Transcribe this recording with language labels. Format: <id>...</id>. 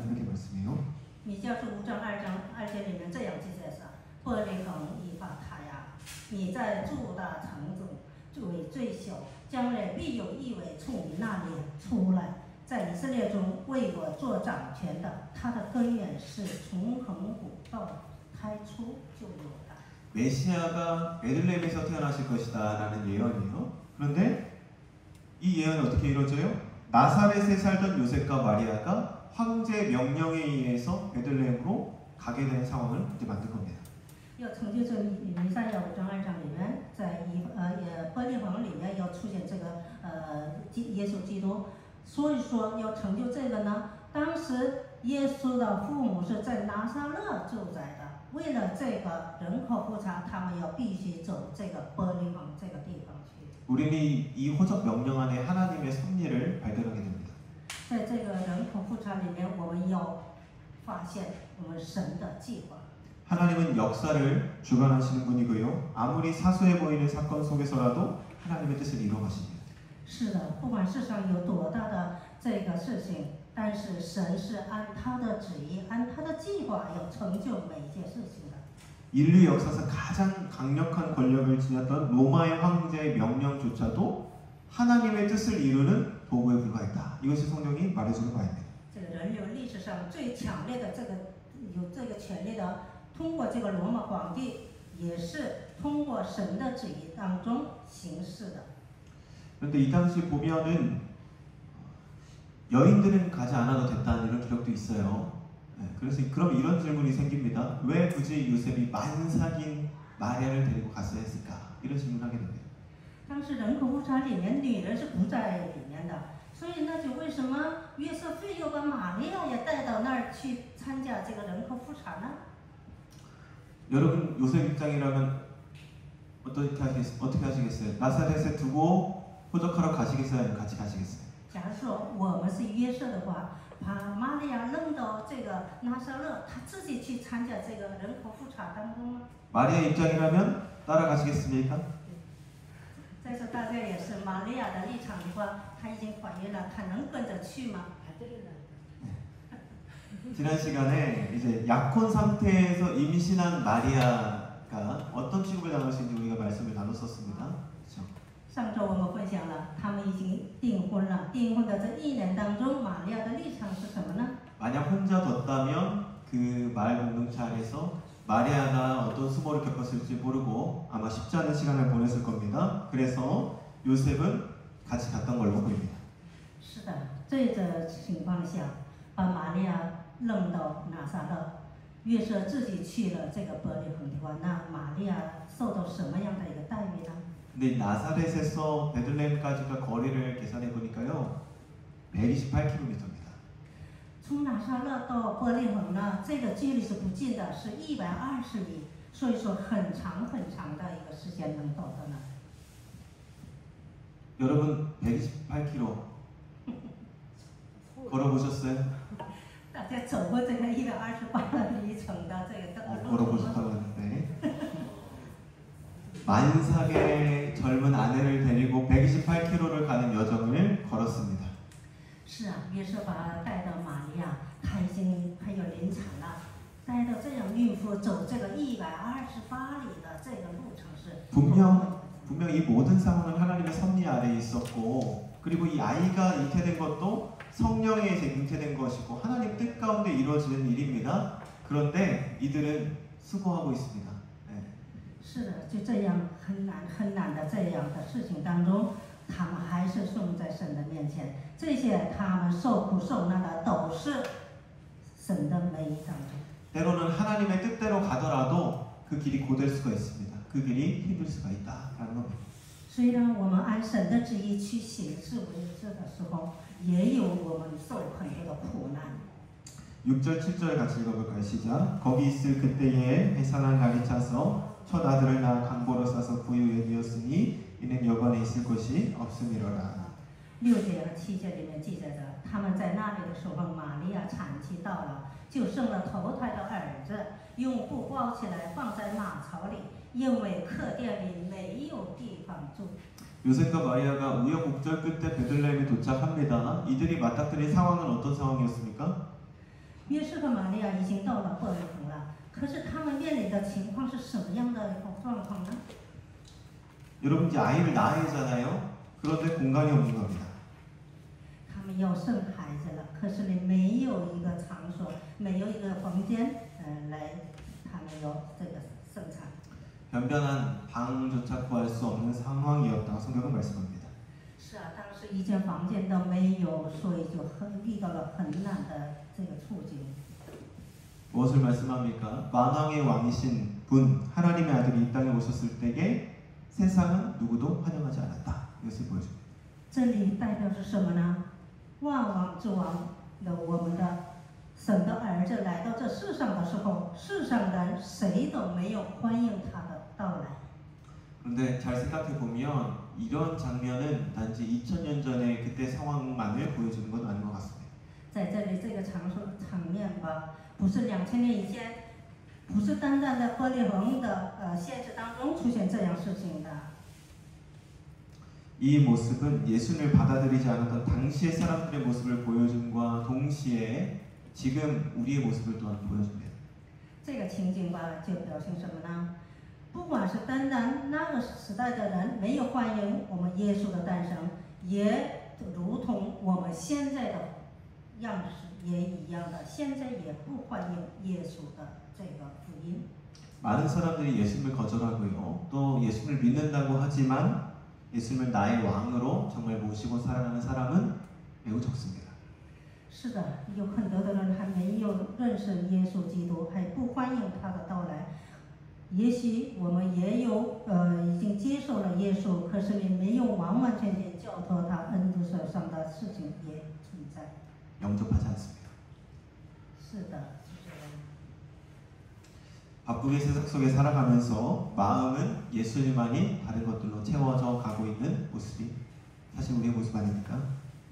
<ko>이렇게 말씀해요.</ko> <zh>米迦书5章2节里面这样记载着：伯利恒以法他呀，你在诸大城中作为最小，将来必有一位从你那里出来，在以色列中为我做掌权的，他的根源是从亘古到太初就有的。</zh> <ko>메시아가 베들레헴에서 태어나실 것이다라는 예언이에요. 그런데 이 예언이 어떻게 이루어져요? 나사렛에 살던 요셉과 마리아가 황제 명령에 의해서 베들레헴으로 가게 된 상황을 이제 만든 겁니다.</ko> <zh>要成就这弥赛亚5章2章里面，在伯利恒里面要出现这个耶稣基督，所以说要成就这个呢，当时耶稣的父母是在拿撒勒住宅的，为了这个人口复查，他们要必须走这个伯利恒这个地方去。</zh> <ko>우리는 이 호적 명령 안에 하나님의 섭리를 발견하게 됩니다.</ko> <zh>在这个人口复查里面，我们要发现我们神的计划。</zh> <ko>하나님은 역사를 주관하시는 분이고요. 아무리 사소해 보이는 사건 속에서라도 하나님의 뜻을 이루어 가십니다.</ko> <zh>是的，不管世上有多大的这个事情，但是神是按他的旨意，按他的计划要成就每一件事情的。</zh> <ko>인류 역사상 가장 강력한 권력을 지녔던 로마의 황제의 명령조차도 하나님의 뜻을 이루는 도구에 불과했다. 이것이 성경이 말해주는 바입니다.</ko> <zh>这个人类历史上最强烈的有这个权利的，通过这个罗马皇帝，也是通过神的旨意当中行事的。</zh> <ko>그런데 이 당시 보면은 여인들은 가지 않아도 됐다는 이런 기록도 있어요. 그래서 그럼 이런 질문이 생깁니다. 왜 굳이 요셉이 만삭인 마리아를 데리고 갔어야 했을까? 이런 질문을 하게 됩니다.</ko> <zh>当时人口复查里面女人是不在里面的，所以那就为什么约瑟非要把玛利亚也带到那儿去参加这个人口复查呢？</zh> <ko>여러분 요셉 입장이라면 어떻게 하시겠어요? 나사렛에 두고 호적하러 가시겠어요? 아니면 같이 가시겠어요?</ko> <zh>假如说我们是约瑟的话，把玛利亚扔到这个拿撒勒，他自己去参加这个人口复查当中吗？</zh> <ko>마리아 입장이라면 따라가시겠습니까?</ko> <zh>再说大家也是玛利亚的立场的话，她已经怀孕了，她能跟着去吗？</zh> <ko>지난 시간에 이제 약혼 상태에서 임신한 마리아가 어떤 취급을 당할 수 있는지 우리가 말씀을 나눴었습니다. 그렇죠?</ko> <zh>上周我们分享了，他们已经订婚了。订婚的这1年当中，玛利亚的立场是什么呢？</zh> <ko>만약 혼자 뒀다면 그 말 공동체 안에서 마리아가 어떤 수모를 겪었을지 모르고 아마 쉽지 않은 시간을 보냈을 겁니다. 그래서 요셉은 같이 갔던 걸로 보입니다.</ko> <zh>是的，这种情况下，把玛利亚扔到拿撒勒，约瑟自己去了这个伯利恒的话，那玛利亚受到什么样的一个待遇呢？</zh> <ko>근데 나사렛에서 베들레헴까지가 거리를 계산해 보니까요, 128km입니다.</ko> <zh>从拿撒勒到伯利恒呢，这个距离是不近的，是120里，所以说很长很长的一个时间能到到那。</zh> <ko>여러분 128km 걸어보셨어요?</ko> <zh>大家走过这个128里程的这个路程吗？</zh> <ko>걸어보셨다고 하는데 만삭의 젊은 아내를 데리고 128km를 가는 여정을 걸었습니다.</ko> <zh>是啊，约瑟把带到玛利亚，她已经还有临产了，带到这样孕妇走这个128里的这个路程是</zh> <ko>분명 이 모든 상황은 하나님의 섭리 아래에 있었고 그리고 이 아이가 잉태된 것도 성령에 이제 잉태된 것이고 하나님 뜻 가운데 이루어지는 일입니다. 그런데 이들은 수고하고 있습니다. 네.</ko> <zh>是的，就这样很难的这样的事情当中，他们还是送在神的面前。这些他们受苦受难的都是神的美意当中。</zh> <ko>때로는 하나님의 뜻대로 가더라도 그 길이 고될 수가 있습니다. 그 길이 힘들 수가 있다라는 겁니다.</ko> <zh>虽然我们按神的旨意去行事为事的时候，也有我们受很多的苦难。</zh> <ko>6절 7절 같이 읽어볼까요? 시작. 거기 있을 그때에 해산한 날이 차서 첫 아들을 낳아 강보로 싸서 부유에 이었으니 이는 여관에 있을 곳이 없음이로라.</ko> <zh>6节和7节里面记载着，他们在那里的时候，玛利亚产期到了，就生了头胎的儿子，用布包起来放在马槽里，因为客店里没有地方住。</zh> <ko>요셉과 마리아가 우여곡절 끝에 베들레헴에 도착합니다. 이들이 맞닥뜨린 상황은 어떤 상황이었습니까?</ko> <zh>约瑟和玛利亚已经到了伯利恒了，可是他们面临的情况是什么样的一个状况呢？</zh> <ko>여러분 이제 아이를 낳아야 하잖아요. 그런데 공간이 없는 겁니다.</ko> <zh>他们要生孩子了，可是呢，没有一个场所，没有一个房间，来他们要这个生产。</zh> <ko>변변한 방조차 구할 수 없는 상황이었다고 성경은 말씀합니다.</ko> <zh>是啊，当时一间房间都没有，所以就遇到了很难的这个处境。</zh> <ko>무엇을 말씀합니까? 만왕의 왕이신 분 하나님의 아들이 이 땅에 오셨을 때에 세상은 누구도 환영하지 않았다. 이것을 보여줍니다.</ko> <zh>这里代表是什么呢？万王之王的我们的神的儿子来到这世上的时候，世上人谁都没有欢迎他的到来。</zh> <ko>그런데 잘 생각해 보면 이런 장면은 단지 2000년 전에 그때 상황만을 보여주는 건 아닌 것 같습니다.</ko> <zh>在这里这个场面吧，不是2000年以前，不是单单在伯利恒的现实当中出现这样事情的。</zh> <ko>이 모습은 예수님을 받아들이지 않았던 당시의 사람들의 모습을 보여줌과 동시에 지금 우리의 모습을 또한 보여줍니다.</ko> <zh>这个情景吧，就表现什么呢？不管是单单那个时代的人没有欢迎我们耶稣的诞生，也如同我们现在的样式也一样的，现在也不欢迎耶稣的这个福音。</zh> <ko>많은 사람들이 예수님을 거절하고요. 또 예수님을 믿는다고 하지만 예수님을 나의 왕으로 정말 모시고 살아가는 사람은 매우 적습니다.</ko> <zh>是的，有很多的人还没有认识耶稣基督，还不欢迎他的到来。也许我们也有已经接受了耶稣，可是你没有完完全全交托他恩主手上的事情也存在。</zh> <ko>영접하지 않습니다.</ko> <zh>是的，是这样。</zh> <ko>바쁘게 세상 속에 살아가면서 마음은 예수님만이 다른 것들로 채워져 가고 있는 모습이 사실 우리의 모습 아닙니까?</ko>